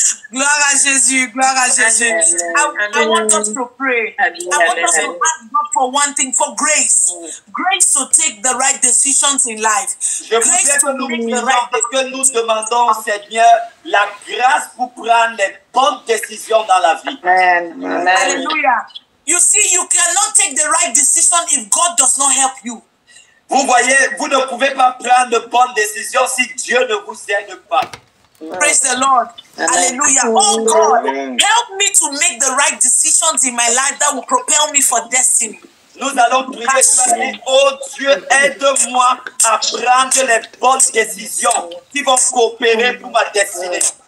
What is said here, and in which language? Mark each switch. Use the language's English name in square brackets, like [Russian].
[French] Gloire à Jésus, gloire à Jésus. [English] I want us to pray. I want us to ask God for one thing, for grace. Grace to take the right decisions in life. [French] Je voudrais que nous prions et que nous demandons au Seigneur la grâce pour prendre les bonnes décisions dans la vie. Hallelujah. [English] You see, you cannot take the right decision if God does not help you. [French] Vous voyez, vous ne pouvez pas prendre de bonnes décisions si Dieu ne vous aide pas. [English] Praise the Lord. Hallelujah. Oh God, help me to make the right decisions in my life that will propel me for destiny. [French] Nous allons prier, oh Dieu, aide-moi à prendre les bonnes décisions qui vont coopérer pour ma destinée.